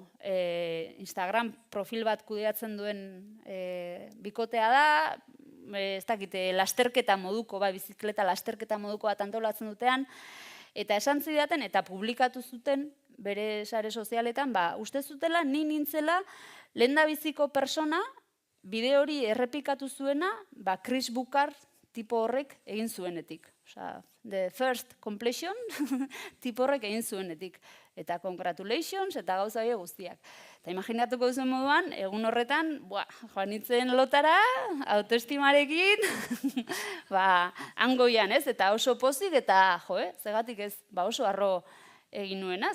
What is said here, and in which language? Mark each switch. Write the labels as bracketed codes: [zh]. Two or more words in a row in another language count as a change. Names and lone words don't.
[eu] Instagram profil bat kudeatzen duen bikotea da, ez dakite, lasterketa moduko, bizikleta lasterketa moduko bat antolatzen dutean, eta esan zidaten, eta publikatu zuten bere sare sozialetan, uste zutela, ni nintzela, lehendabiziko persona, bideo hori errepikatu zuena, Chris Bukar tipo horrek egin zuenetik. Osa, [en] the first completion [eu] tipo horrek egin zuenetik. Eta congratulations eta gauza hori guztiak. Eta imaginatuko duzuen moduan, egun horretan, joan nintzen lotara, autoestimarekin, hangoian, ez? Eta oso pozik, eta zegatik ez, oso harro egin nuenaz.